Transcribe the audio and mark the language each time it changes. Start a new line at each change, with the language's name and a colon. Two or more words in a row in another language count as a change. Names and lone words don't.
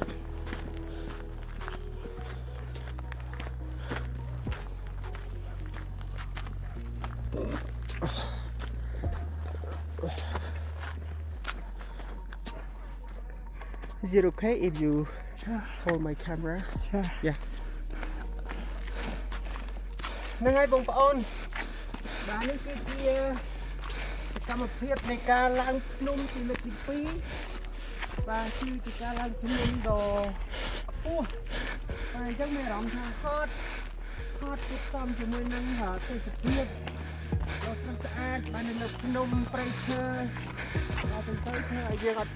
English: Is it okay if you hold my camera? Sure. Yeah.
Khmer: ហ្នឹងហើយបងប្អូនបាទនេះគឺជាសកម្មភាពនៃការឡើងភ្នំជាលើកទី2បាទគឺជាការឡើងភ្នំដ៏ខ្ព ស់បាទអញ្ចឹងមានអារម្មណ៍ថាហត់គួបផ្សំជាមួយនឹងទេសភាពដ៏ស្រស់ស្អាតបាទនៅលើភ្នំព្រៃឈើបាទទៅធ្វើឲ្យហើយយើងអត់